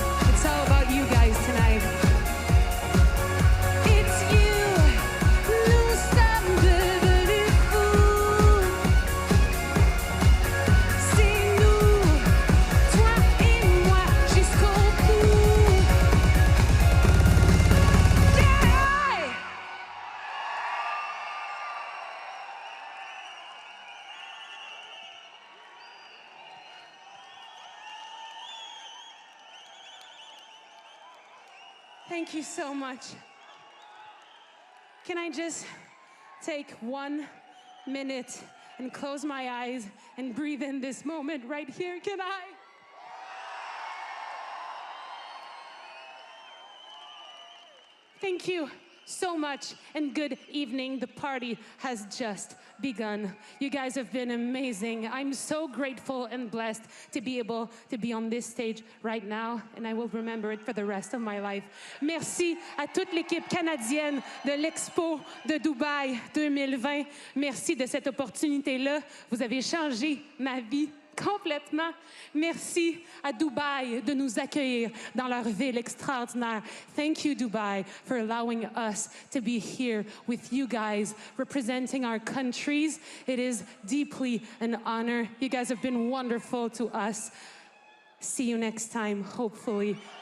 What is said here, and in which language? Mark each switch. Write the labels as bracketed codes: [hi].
[en] It's all about you guys tonight. It's you. [fr] Nous sommes devenus fous. C'est nous, toi et moi jusqu'au bout. [en] Yeah! Thank you so much. Can I just take 1 minute and close my eyes and breathe in this moment right here? Can I? Thank you so much and good evening. The party has just begun. You guys have been amazing. I'm so grateful and blessed to be able to be on this stage right now, and I will remember it for the rest of my life. [fr] Merci à toute l'équipe canadienne de l'Expo de Dubaï 2020. Merci de cette opportunité-là. Vous avez changé ma vie Complètement. Merci à Dubaï de nous accueillir dans leur ville extraordinaire. [en] Thank you, Dubai, for allowing us to be here with you guys, representing our countries. It is deeply an honor. You guys have been wonderful to us. See you next time, hopefully.